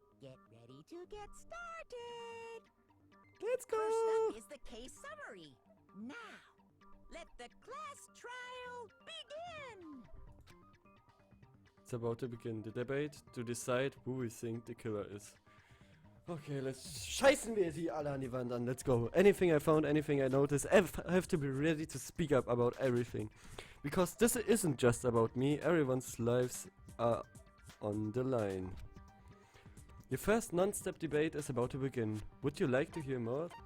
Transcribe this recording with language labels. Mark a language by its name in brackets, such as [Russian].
[English] Get ready to get started. Let's go! First up is the case summary. Now, let the class trial begin. It's about to begin the debate to decide who we think the killer is. [German] Okay, scheißen wir die alle an die Wand an. [English] Let's go. Anything I found, anything I noticed, I have to be ready to speak up about everything. Because this isn't just about me, everyone's lives are on the line. Your first non-stop debate is about to begin. Would you like to hear more?